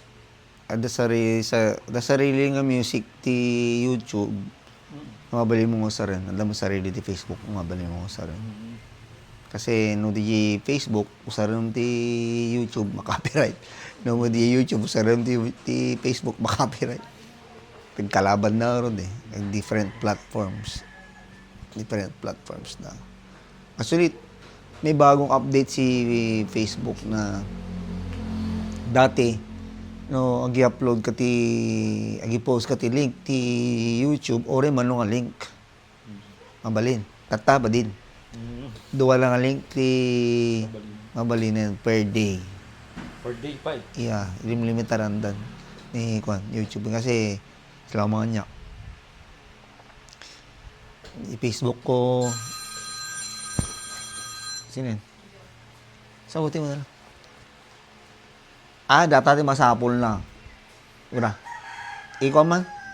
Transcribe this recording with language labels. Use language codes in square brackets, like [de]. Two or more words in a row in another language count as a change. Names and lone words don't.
[ilo] Da sarili nga music ti YouTube. Mabali mo nga sa rin. Alam mo sarili ti Facebook, mabali mo nga sa rin. Kasi no di Facebook, usarin ti YouTube makapiright. No mo di YouTube, usarin ti Facebook makapiright. Pagkalaban na ron eh. [en] Different platforms [ilo] na. Actually, [tl] may bagong update si Facebook na dati [ilo] no agi-upload ka agi-post ka ti link ti YouTube ore man nga link. Mabalin. Tataba din. Duwa lang nga link ti mabalin per day. Per day pa eh. [tl] Yeah, limitaran dan ni YouTube kasi sila mga niya. I-Facebook ko sino yun? [ilo] Sabutin mo na lang. Data masapol na. Ura. Ikaw man.